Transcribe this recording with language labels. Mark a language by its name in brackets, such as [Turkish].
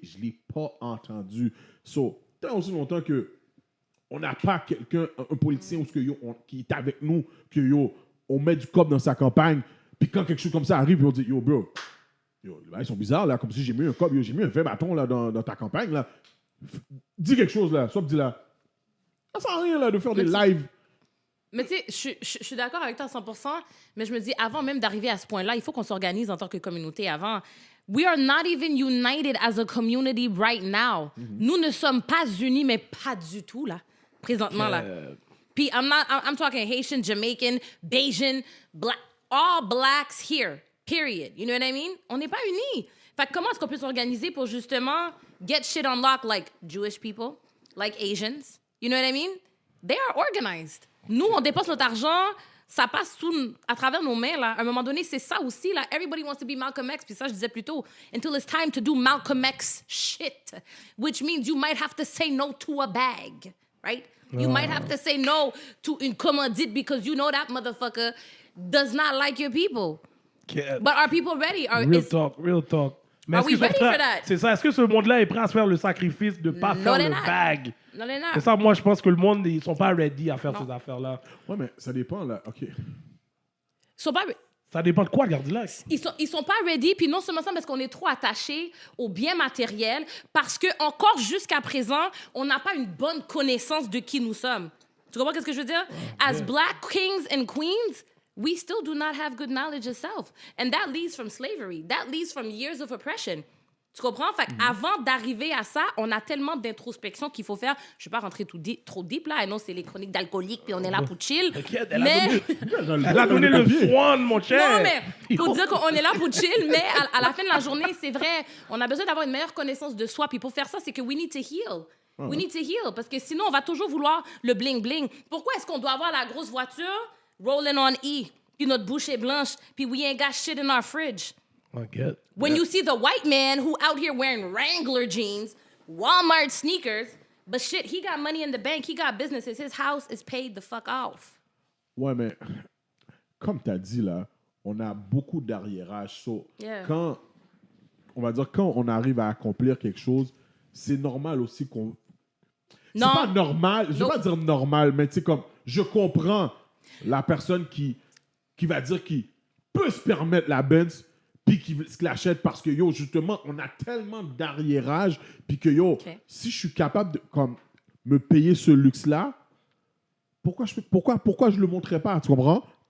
[French] Je ne l'ai pas entendu. So, tant aussi longtemps que on n'a pas quelqu'un, un politicien qui est avec nous, on met du cop dans sa campagne, puis quand quelque chose comme ça arrive, on dit, yo, bro, ils sont bizarres, là, comme si j'ai mis un cop, j'ai mis un 20 bâtons là, dans ta campagne, là. Dis quelque chose, là, soit dis là. Ça sert à rien, là, de faire des lives. Mais tu sais, je suis d'accord avec toi à 100%, mais je me dis, avant même d'arriver à ce point-là, il faut qu'on s'organise en tant que communauté avant. [English] We are not even united as a community right now. [French] Nous ne sommes pas unis, mais pas du tout, là, présentement, là. Puis, I'm talking Haitian, Jamaican, Bajan, black, all blacks here, period. [English] You know what I mean? [French] On n'est pas unis. Fait que comment est-ce qu'on peut s'organiser pour justement [English] get shit on lock like Jewish people, like Asians? You know what I mean? They are organized. [French] Nous, on dépense notre argent, ça passe à travers nos mains, là. À un moment donné, c'est ça aussi, là. [English] Everybody wants to be Malcolm X, [French] puis ça, je disais plus tôt. [English] Until it's time to do Malcolm X shit, which means you might have to say no to a bag, right? You might have to say no to [French] une commandite [English] because you know that motherfucker does not like your people. Yeah. But are people ready? Real talk. [French] Mais [English] Are we ready for [French] prêts? [English] that? [French] C'est ça. Est-ce que ce monde-là est prêt à se faire le sacrifice de ne pas faire le bag? Non, [English] they're not. [French] C'est ça, moi, je pense que le monde, ils sont pas ready à faire ces affaires-là. Ouais, mais ça dépend, là. OK. Ça dépend de quoi, Gardilac? Ils sont pas ready, puis non seulement ça, parce qu'on est trop attachés aux biens matériels, parce que encore jusqu'à présent, on n'a pas une bonne connaissance de qui nous sommes. Tu comprends ce que je veux dire? [English] As black kings and queens, we still do not have good knowledge of self. And that leads from slavery. That leads from years of oppression. [French] Tu comprends? Fait avant d'arriver à ça, on a tellement d'introspection qu'il faut faire. Je ne vais pas rentrer trop deep, là. Et non, c'est les chroniques d'alcoolique, puis on est là pour chill. Mais... Elle a donné le swan, mon cher. Non, mais pour dire qu'on est là pour chill, mais à la fin de la journée, c'est vrai, on a besoin d'avoir une meilleure connaissance de soi. Puis pour faire ça, c'est que [English] we need to heal. [French] We need to heal. Parce que sinon, on va toujours vouloir le bling-bling. Pourquoi est-ce qu'on doit avoir la grosse voiture [English] rolling on E, [French] puis notre bouche est blanche, puis [English] we ain't got shit in our fridge? When you see the white man who out here wearing Wrangler jeans, Walmart sneakers, but shit, he got money in the bank, he got businesses, his house is paid the fuck off. [French] Ouais, mais comme tu as dit, là, on a beaucoup d'arriérage. So, quand on arrive à accomplir quelque chose, c'est normal aussi qu'on... C'est pas normal, je vais pas dire normal, mais tu sais, comme, je comprends la personne qui va dire qu'il peut se permettre la Benz, puis qui se l'achète parce que, yo, justement, on a tellement d'arriérage, puis que, yo, si je suis capable de comme, me payer ce luxe-là, pourquoi je le montrerais pas, tu comprends?